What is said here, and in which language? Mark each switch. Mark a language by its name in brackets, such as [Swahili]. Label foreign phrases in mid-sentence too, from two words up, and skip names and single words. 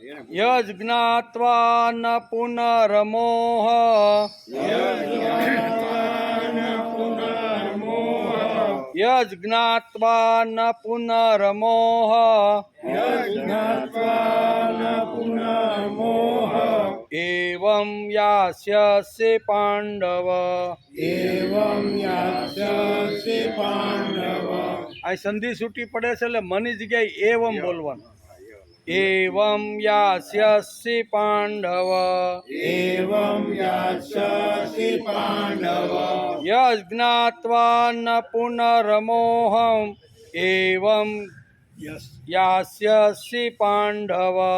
[Sanskrit] यज्ञात्वा न पुनर्मोह यज्ञात्वा न पुनर्मोह एवं यास्यसि पांडव [Gujarati] આ સંધિ છૂટી પડે છે એટલે મની જગ્યાએ એવમ બોલવાનું [Sanskrit] एवं यास्यसि पांडव यज्ञात्वा न पुनर्मोहम् एवं यास्यसि पांडव